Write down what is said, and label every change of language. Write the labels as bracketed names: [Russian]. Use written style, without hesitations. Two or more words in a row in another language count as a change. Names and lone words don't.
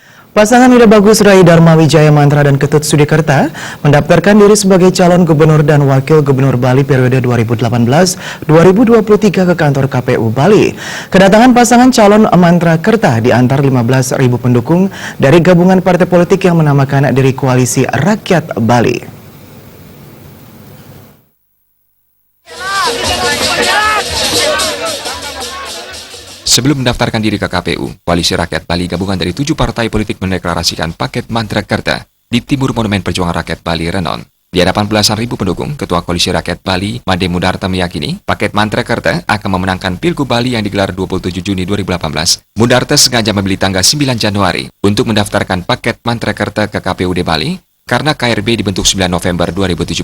[Indonesian] Pasangan Ida Bagus Rai Dharma Wijaya Mantra dan Ketut Sudikerta mendaftarkan diri sebagai calon gubernur dan wakil gubernur Bali periode 2018-2023 ke kantor KPU Bali. Kedatangan pasangan calon Mantra Kerta diantar 15.000 pendukung dari gabungan partai politik yang menamakan diri Koalisi Rakyat Bali. Sebelum mendaftarkan diri ke KPU, Koalisi Rakyat Bali gabungan dari 7 partai politik mendeklarasikan paket Mantra Kerta di Timur Monumen Perjuangan Rakyat Bali, Renon. Di hadapan belasan ribu pendukung, Ketua Koalisi Rakyat Bali, Made Mudarta meyakini paket Mantra Kerta akan memenangkan Pilgub Bali yang digelar 27 Juni 2018. Mudarta sengaja memilih tanggal 9 Januari untuk mendaftarkan paket Mantra Kerta ke KPUD Bali, karena KRB dibentuk 9 November 2017.